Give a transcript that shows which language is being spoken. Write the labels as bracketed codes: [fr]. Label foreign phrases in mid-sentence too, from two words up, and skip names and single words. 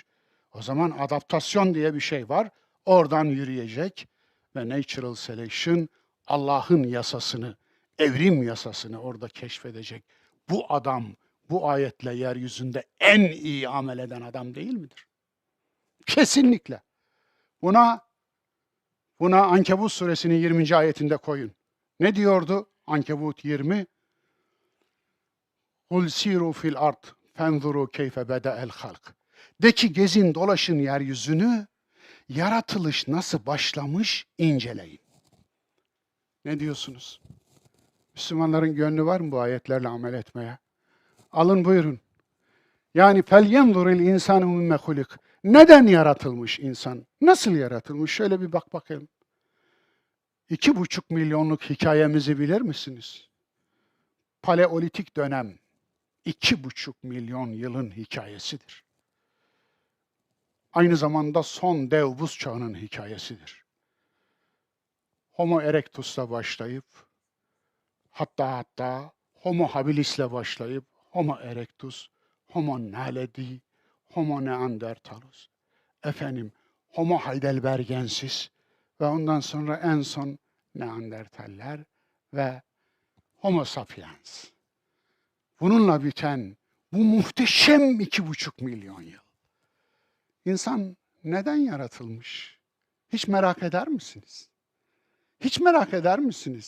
[tr] O zaman adaptasyon diye bir şey var. Oradan yürüyecek ve [en] natural selection [tr] Allah'ın yasasını, evrim yasasını orada keşfedecek. Bu adam bu ayetle yeryüzünde en iyi amel eden adam değil midir? Kesinlikle. Buna Ankebut suresinin 20. ayetinde koyun. Ne diyordu Ankebut 20? [ar] قُلْ سِيرُوا فِي الْأَرْضِ فَانْظُرُوا كَيْفَ بَدَأَ الْخَلْقِ. [tr] De ki gezin dolaşın yeryüzünü, yaratılış nasıl başlamış inceleyin. Ne diyorsunuz? Müslümanların gönlü var mı bu ayetlerle amel etmeye? Alın buyurun. Yani [ar] فَلْيَنْظُرِ الْاِنْسَانُ مِمَّ خُلِقٍ. [tr] Neden yaratılmış insan? Nasıl yaratılmış? Şöyle bir bak bakalım. 2,5 milyonluk hikayemizi bilir misiniz? Paleolitik dönem 2,5 milyon yılın hikayesidir. Aynı zamanda son dev buz çağının hikayesidir. Homo erectus'la başlayıp, hatta Homo habilis'le başlayıp, Homo erectus, Homo naledi, Homo neanderthalus, Homo heidelbergensis ve ondan sonra en son Neandertaller ve Homo sapiens. Bununla biten bu muhteşem 2,5 milyon yıl. İnsan neden yaratılmış? Hiç merak eder misiniz? Hiç merak eder misiniz?